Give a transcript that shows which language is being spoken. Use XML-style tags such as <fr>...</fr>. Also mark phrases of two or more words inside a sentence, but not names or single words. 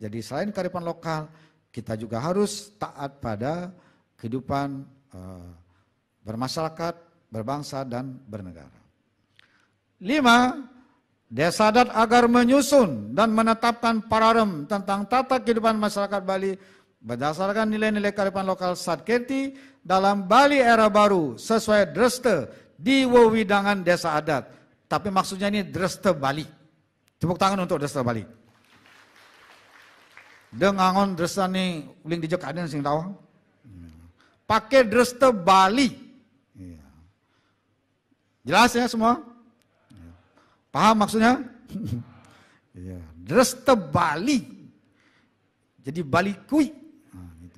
<id>Jadi selain kearifan lokal, kita juga harus taat pada kehidupan bermasyarakat, berbangsa, dan bernegara. 5. Desa adat agar menyusun dan menetapkan pararem tentang tata kehidupan masyarakat Bali berdasarkan nilai-nilai kearifan lokal Sadkirti dalam Bali era baru sesuai dreste di wewidangan desa adat. Tapi maksudnya ini dreste Bali. Tepuk tangan untuk dreste Bali.</id> <ban>Dengangon dreste ni uling dijek ada sing tahu.</ban> <id>Pakai dreste Bali. Jelas ya semua? Paham maksudnya? Dreste Bali. Jadi Bali kui. Nah, gitu.</id>